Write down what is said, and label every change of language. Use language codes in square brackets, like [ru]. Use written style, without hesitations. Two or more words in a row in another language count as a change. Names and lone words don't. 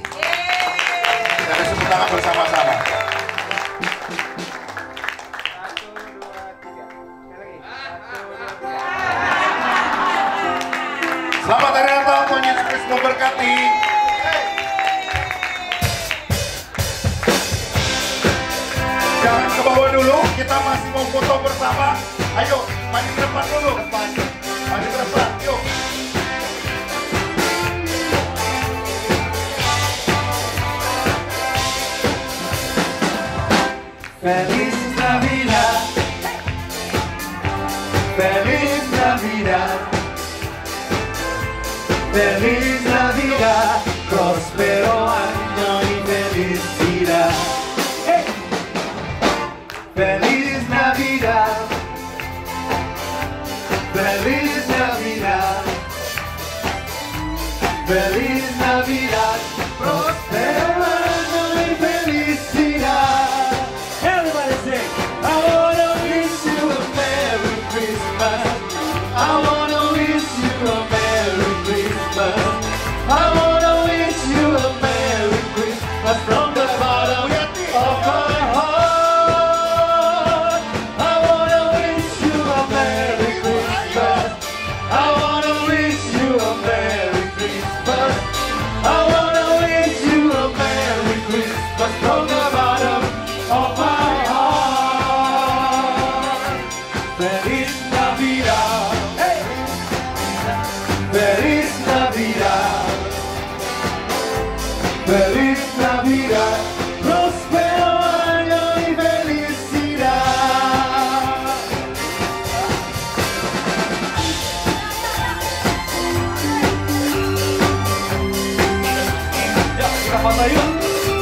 [id] Kita kasih tepuk tangan bersama-sama. Selamat Hari Natal, Tuhan Yesus Kristus memberkati. Jangan ke bawah dulu, kita masih mau foto bersama. Ayo, maju ke depan dulu. Maju ke depan, yuk. [es] Feliz Navidad, Feliz Navidad, Feliz Navidad, próspero año y felicidad. Hey. Feliz Navidad, Feliz Navidad, Feliz Navidad, próspero año y felicidad. [en] Everybody sing. I wanna wish you a Merry Christmas. I wanna wish you a Merry Christmas. I wanna wish you a Merry Christmas from the bottom of my heart. I wanna wish you a Merry Christmas. I wanna wish you a Merry Christmas. I wanna wish you a Merry Christmas from the bottom of my heart. [es] Feliz Navidad. Hey. Feliz Navidad. Feliz Navidad. Próspero año y felicidad. [id] Ya, kita foto yuk.